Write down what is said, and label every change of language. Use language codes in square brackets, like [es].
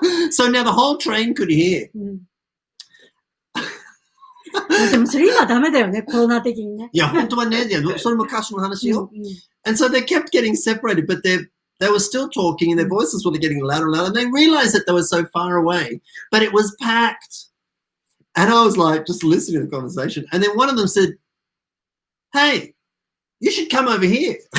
[en] So now the whole train could hear. [ja] でもそれ今ダメだよね、コロナ的にね。いや、本当はね、それも昔の話よ。 [en] And so they kept getting separated, but they were still talking and their voices were getting louder and louder. And they realized that they were so far away, but it was packed. And I was like, just listening to the conversation. And then one of them said, hey, you should come over here.